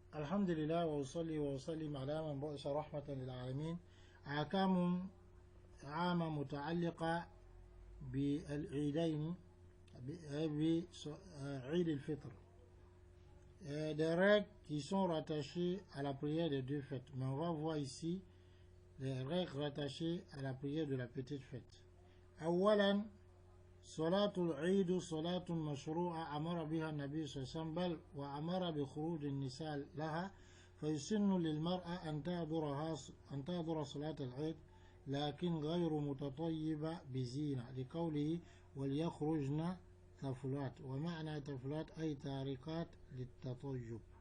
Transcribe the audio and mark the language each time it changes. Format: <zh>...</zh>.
<ar>الحمد لله وأصلي وأسلم على من بعث رحمة للعالمين. أحكام عامة متعلقة بالعيدين بعيد الفطر.</ar> <fr>Des règles qui sont rattachées à la prière des deux fêtes. Mais on va voir ici les règles rattachées à la prière de la petite fête.</fr> <ar>أولا صلاة العيد صلاة مشروعة أمر بها النبي صلى الله عليه وسلم بل وأمر بخروج النساء لها فيسن للمرأة أن تحضر صلاة العيد لكن غير متطيبة بزينة لقوله وليخرجن طفلات ومعنى طفلات أي تاركات للتطيب.</ar>